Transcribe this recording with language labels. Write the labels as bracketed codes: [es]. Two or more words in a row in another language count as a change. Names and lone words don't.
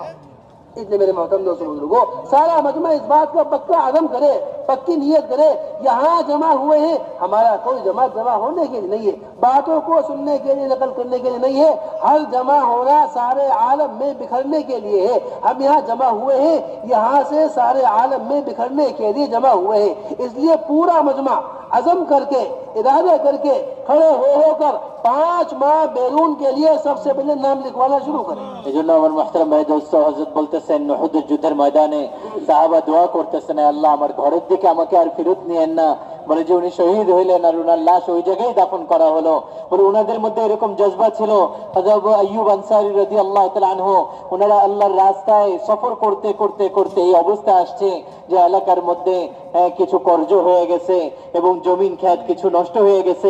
[ur] اس لیے میرے محترم دوستوں بزرگوں، سارا مجمع اس بات کا پکا عزم کرے، پکی نیت کرے، یہاں جمع ہوئے ہیں ہمارا کوئی جماعت جمع ہونے کے لیے نہیں ہے، باتوں کو سننے کے لیے، نقل کرنے کے لیے نہیں ہے، ہر جمع ہونا سارے عالم میں بکھرنے کے لیے ہے. ہم یہاں جمع ہوئے ہیں یہاں سے سارے عالم میں بکھرنے کے لیے جمع ہوئے ہیں. اس لیے پورا مجمع عزم کر کے، ارادہ کر کے، کھڑے ہو کر 5 ماہ بیرون کے لیے سب سے پہلے نام لکھوانا شروع کریں. [bn] এই জন্য আমার মোহতারাম ভাই দোস্ত হযরত বলতেছেন উহুদের যুদ্ধের ময়দানে সাহাবা দোয়া করতেছেন, আল্লাহ আমার ঘরের দিকে আমাকে আর ফেরত নিয়েন না। বলে যে উনি শহীদ হইলেন আর ওনার লাশ ওই জায়গায় দাফন করা হলো। বলে ওনাদের মধ্যে এরকম জজবা ছিল, হযরত আইয়ুব আনসারী রাদিয়াল্লাহু তাআলা আনহু ওনারা আল্লাহর রাস্তায় সফর করতে করতে করতে এই অবস্থা আসছে যে এলাকার মধ্যে কিছু কর্জ হয়ে গেছে এবং জমিন ক্ষেত কিছু নষ্ট হয়ে গেছে।